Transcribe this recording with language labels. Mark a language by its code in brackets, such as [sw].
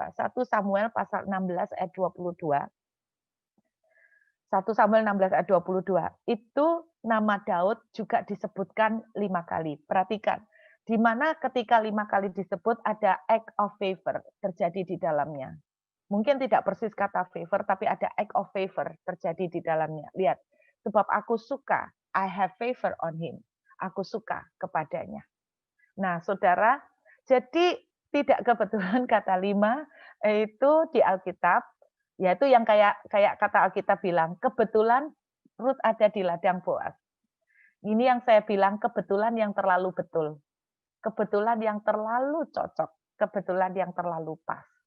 [id] 1 Samuel pasal 16 ayat 22. 1 Samuel 16 ayat 22. Itu nama Daud juga disebutkan 5 kali. Perhatikan. Di mana ketika 5 kali disebut ada [en] act of favor [id] terjadi di dalamnya. Mungkin tidak persis kata favor, tapi ada [en] act of favor [id] terjadi di dalamnya. Lihat, sebab aku suka, [en] I have favor on him. [id] Aku suka kepadanya. Nah, saudara, jadi tidak kebetulan kata 5 itu di Alkitab, yaitu yang kayak kata Alkitab bilang, kebetulan Rut ada di ladang Boas. Ini yang saya bilang kebetulan yang terlalu betul. Kebetulan yang terlalu cocok, kebetulan yang terlalu pas.